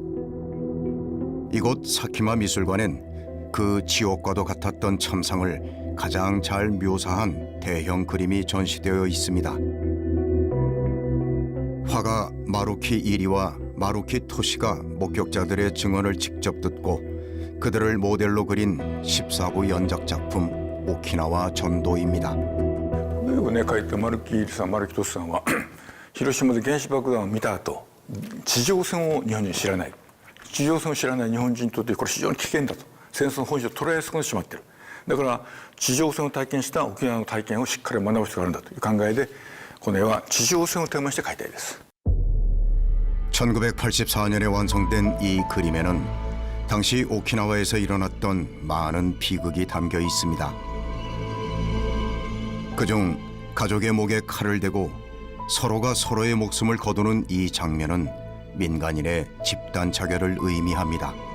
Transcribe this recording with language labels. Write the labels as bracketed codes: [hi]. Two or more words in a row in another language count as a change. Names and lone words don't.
[ko] 이곳 사키마 미술관엔 그 지옥과도 같았던 참상을 가장 잘 묘사한 대형 그림이 전시되어 있습니다. 화가 마루키 이리와 마루키 토시가 목격자들의 증언을 직접 듣고 그들을 모델로 그린 14구 연작 작품 오키나와 전도입니다. [ja] ね、書いた丸木入さん、丸木俊さんは広島で原子爆弾を見た後、地上戦を日本人知らない、地上戦を知らない日本人にとってこれ非常に危険だと、戦争の本質を捉えやすくなってしまっている。だから地上戦を体験した沖縄の体験をしっかり学ぶ必要があるんだという考えで、この絵は地上戦をテーマにして描いた絵です。 [ko] 1984년에 완성된 이 그림에는 당시 오키나와에서 일어났던 많은 비극이 담겨 있습니다. 그중 가족의 목에 칼을 대고 서로가 서로의 목숨을 거두는 이 장면은 민간인의 집단 자결을 의미합니다.